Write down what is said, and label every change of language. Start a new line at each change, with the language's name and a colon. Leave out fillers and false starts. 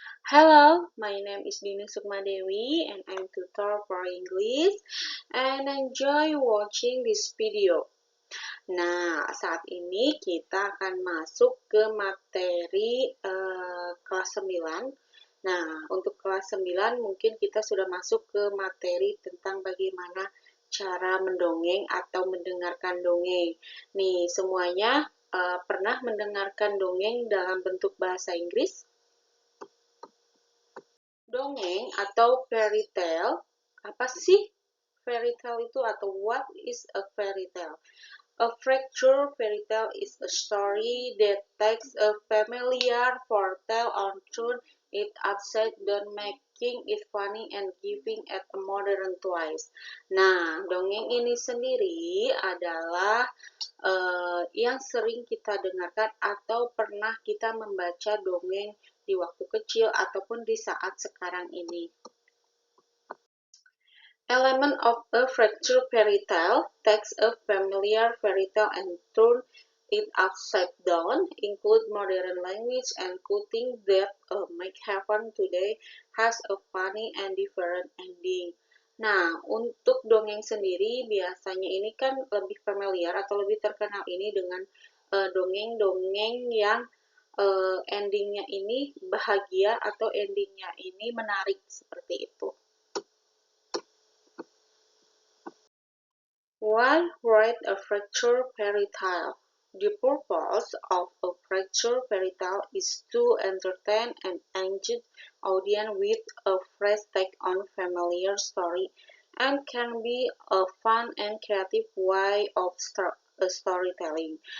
English: Hello, my name is Dini Sukmadewi and I'm tutor for English and enjoy watching this video.
Indonesian: Nah, saat ini kita akan masuk ke materi kelas 9. Nah, untuk kelas 9 mungkin kita sudah masuk ke materi tentang bagaimana cara mendongeng atau mendengarkan dongeng. Nih, semuanya pernah mendengarkan dongeng dalam bentuk bahasa Inggris? Dongeng atau fairy tale, apa sih fairy tale itu atau
English: what is a fairy tale? A fractured fairy tale is a story that takes a familiar foretale and turns it upside down, making it funny and giving it a modern twist.
Indonesian: Nah, dongeng ini sendiri adalah yang sering kita dengarkan atau pernah kita membaca dongeng di waktu kecil ataupun di saat sekarang ini.
English: Element of a fractured fairy tale takes a familiar fairy tale and turn it upside down, include modern language and cutting that make happen today has a funny and different ending.
Indonesian: Nah, untuk dongeng sendiri biasanya ini kan lebih familiar atau lebih terkenal ini dengan dongeng-dongeng yang endingnya ini bahagia atau endingnya ini menarik seperti itu.
English: Why write a fractured fairy tale? The purpose of a fractured fairy tale is to entertain and engage audience with a fresh take on familiar story and can be a fun and creative way of storytelling.